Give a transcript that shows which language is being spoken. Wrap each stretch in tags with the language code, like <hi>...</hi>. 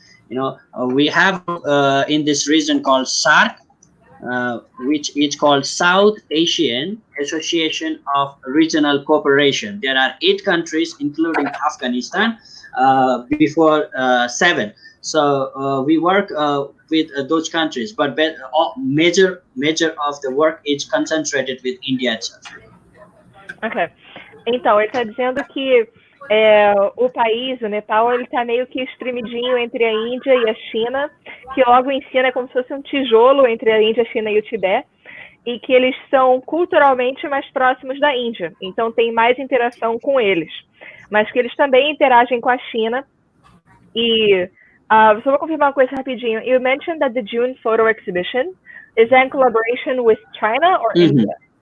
<en>We have in this region called SAARC, which is called South Asian Association of Regional Cooperation. There are 8 countries, including Afghanistan, before 7. So we work with those countries, but major of the work is concentrated with India itself. Ok.</en> <pt>Então, ele está dizendo que o país, o Nepal, ele está meio que espremidinho entre a Índia e a China, que logo em cima é como se fosse um tijolo entre a Índia, a China e o Tibete, e que eles são culturalmente mais próximos da Índia, então tem mais interação com eles, mas que eles também interagem com a China. E só vou confirmar uma coisa rapidinho.</pt> <en>You mentioned that the June photo exhibition is in collaboration with China or India?</en>